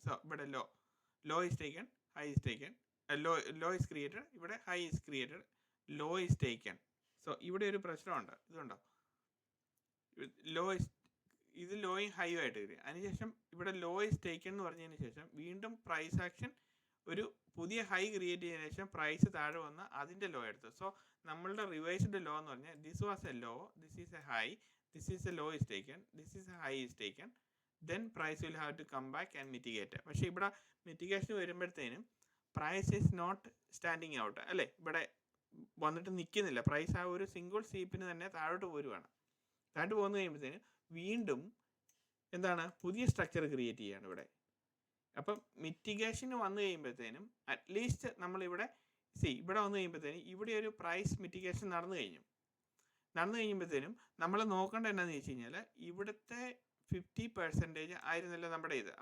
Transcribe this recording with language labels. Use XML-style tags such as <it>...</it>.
<en>So ഇവിടെ low is taken, high is taken, low is created, ഇവിടെ high is created, low is taken.</en> <ml>So ഇവിടെ ഒരു പ്രശ്നമുണ്ട്. ഇതുണ്ടോ, ലോ ഇസ് ഇത് ലോയും ഹൈയും ആയിട്ട് വരും. അതിനുശേഷം ഇവിടെ ലോ ഇസ് ടേക്കൺ എന്ന് പറഞ്ഞതിന് ശേഷം വീണ്ടും പ്രൈസ് ആക്ഷൻ ഒരു പുതിയ ഹൈ ക്രിയേറ്റ് ചെയ്തതിനു ശേഷം പ്രൈസ് താഴെ വന്ന് അതിൻ്റെ ലോ എടുത്തു. സോ നമ്മളുടെ റിവൈസ്ഡ് ലോ എന്ന് പറഞ്ഞാൽ</ml> <en>This was a low, this is a high, this is a low is taken, this is a high is taken, then price will have to come back and mitigate.</en> <ml>പക്ഷേ ഇവിടെ mitigation വരുമ്പോഴത്തേനും</ml> <en>price is not standing out</en> <ml>അല്ലേ, ഇവിടെ വന്നിട്ട് നിൽക്കുന്നില്ല. Price ആ ഒരു single സീപ്പിന് തന്നെ താഴോട്ട് പോരുവാണ്. താഴോട്ട് പോകുന്ന കഴിയുമ്പോഴത്തേനും വീണ്ടും എന്താണ് പുതിയ സ്ട്രക്ചർ ക്രിയേറ്റ് ചെയ്യുകയാണ് ഇവിടെ. അപ്പം മിറ്റിഗേഷന് വന്നു കഴിയുമ്പോഴത്തേനും അറ്റ്ലീസ്റ്റ് നമ്മളിവിടെ ഇവിടെ വന്നു കഴിയുമ്പോഴത്തേനും ഇവിടെ ഒരു പ്രൈസ് മിറ്റിഗേഷൻ നടന്നു കഴിയുമ്പോഴത്തേനും നമ്മൾ നോക്കേണ്ട എന്നാന്ന് വെച്ച് കഴിഞ്ഞാൽ ഇവിടുത്തെ 50% ആയിരുന്നല്ലോ നമ്മുടെ ഇത്.</ml>